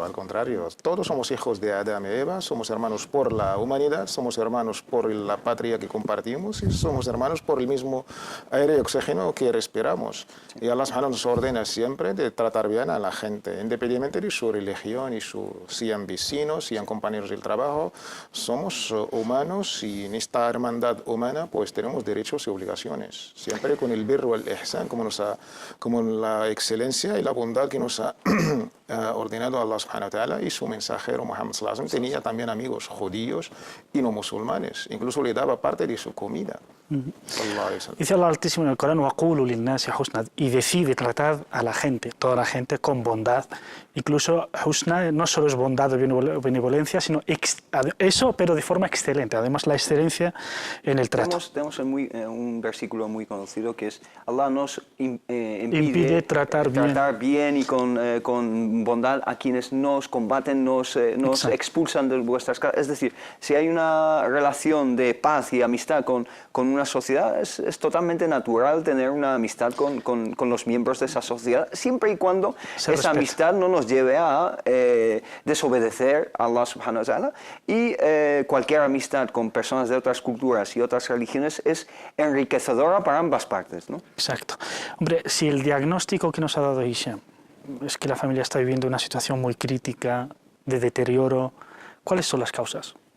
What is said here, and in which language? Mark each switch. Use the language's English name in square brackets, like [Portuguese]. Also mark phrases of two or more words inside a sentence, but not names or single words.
[Spanish] Al contrario, todos somos hijos de Adán y Eva, somos hermanos por la humanidad, somos hermanos por la patria que compartimos y somos hermanos por el mismo aire y oxígeno que respiramos. Y [Arabic] الله سبحانه [Spanish] nos ordena siempre de tratar bien a la gente, independientemente de su religión y sean vecinos, sean compañeros del trabajo. Somos humanos, y en esta hermandad humana pues tenemos derechos y obligaciones, siempre con el [Arabic] البر والإحسان, [Spanish] como la excelencia y la bondad que nos ha ordenado [Arabic] الله سبحانه وتعالى, [Spanish] y su mensajero Muhammad [Arabic] صلى الله عليه وسلم [Spanish] tenía también amigos judíos y no musulmanes, incluso le daba parte de su comida. Dice Allah Altísimo en el Corán: [Arabic] "وقولوا للناس حسنا", [Spanish] y decide tratar a la gente, toda la gente, con bondad. Incluso husna no solo es bondad o benevolencia, sino eso, pero de forma excelente. Además, la excelencia en el trato. Tenemos un versículo muy conocido que es: Allah nos impide tratar bien y con bondad a quienes nos combaten, nos expulsan de vuestras casas. Es decir, si hay una relación de paz y amistad con una sociedad, es totalmente natural tener una amistad con los miembros de esa sociedad, siempre y cuando esa amistad no nos lleve a desobedecer a [Arabic] الله سبحانه وتعالى. [Spanish] Y cualquier amistad con personas de otras culturas y otras religiones es enriquecedora para ambas partes, ¿no? Exacto. Hombre, si el diagnóstico que nos ha dado Hisham es que la familia está viviendo una situación muy crítica, de deterioro, ¿cuáles son las causas?